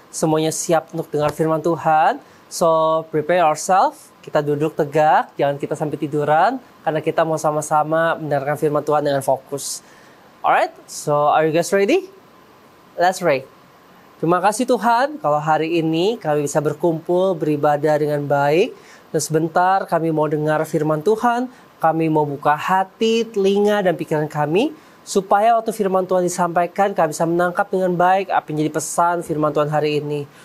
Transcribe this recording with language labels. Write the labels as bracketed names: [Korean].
[Indonesian] Semuanya siap untuk dengar firman Tuhan. [English] So, prepare yourself. [Indonesian] Kita duduk tegak, jangan kita sampai tiduran. Karena kita mau sama-sama mendengarkan firman Tuhan dengan fokus. [English] Alright, so are you guys ready? Let's pray. [Indonesian] Terima kasih Tuhan, kalau hari ini kami bisa berkumpul, beribadah dengan baik. Dan sebentar kami mau dengar firman Tuhan. Kami mau buka hati, telinga, dan pikiran kami. Supaya waktu firman Tuhan disampaikan, kami bisa menangkap dengan baik apa yang jadi pesan firman Tuhan hari ini.